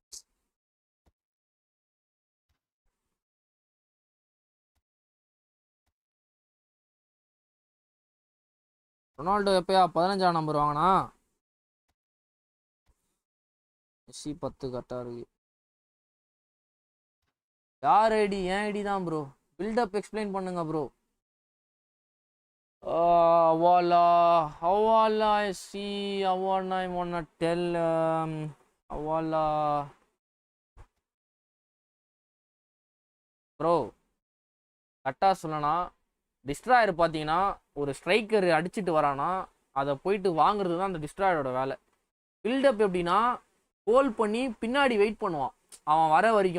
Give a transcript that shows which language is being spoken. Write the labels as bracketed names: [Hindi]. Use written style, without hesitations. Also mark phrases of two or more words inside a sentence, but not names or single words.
[Tamil] ரொனால்டோ எப்பயா 15ஆம் நம்பர் வாங்கினா? மெஸ்ஸி 10 கரெக்டாக இருக்கு. யார் ஐடி? ஏன் ஐடி தான் ப்ரோ. [English] build-up explain [Tamil] பண்ணுங்க ப்ரோ. [English] Avala, Avala, I see, Avala, I wanna tell, Avala. [Tamil] ப்ரோ கரெக்டாக சொல்லனா, டிஸ்ட்ராயர் பார்த்தீங்கன்னா ஒரு ஸ்ட்ரைக்கர் அடிச்சுட்டு வரானா அதை போயிட்டு வாங்குறது தான் அந்த டிஸ்ட்ராயரோட வேலை. பில்டப் எப்படின்னா ஹோல் பண்ணி பின்னாடி வெயிட் பண்ணுவான் அவன் வர வரைக்கும்.